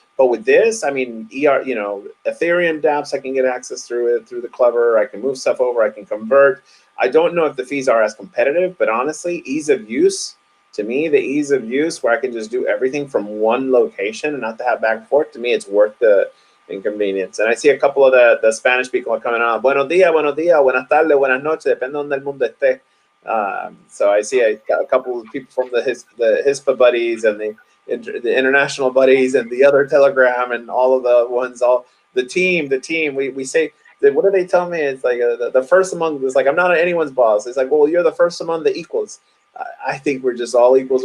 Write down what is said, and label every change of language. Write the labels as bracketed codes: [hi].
[en] But with this, I mean, Ethereum dApps, I can get access through it, through the Clever. I can move stuff over. I can convert. I don't know if the fees are as competitive, but honestly, ease of use, to me, the ease of use where I can just do everything from one location and not to have back and forth, to me, it's worth the inconvenience. And I see a couple of the Spanish people are coming on. [es] Buenos días, buenas tardes, buenas noches, depende donde el mundo esté. [en] So I see a couple of people from the HISPA buddies and the international buddies and the other Telegram and all of the ones, all the team. We say, what do they tell me? It's like the first among. It's like, I'm not anyone's boss. It's like, well, you're the first among the equals. I think we're just all equals.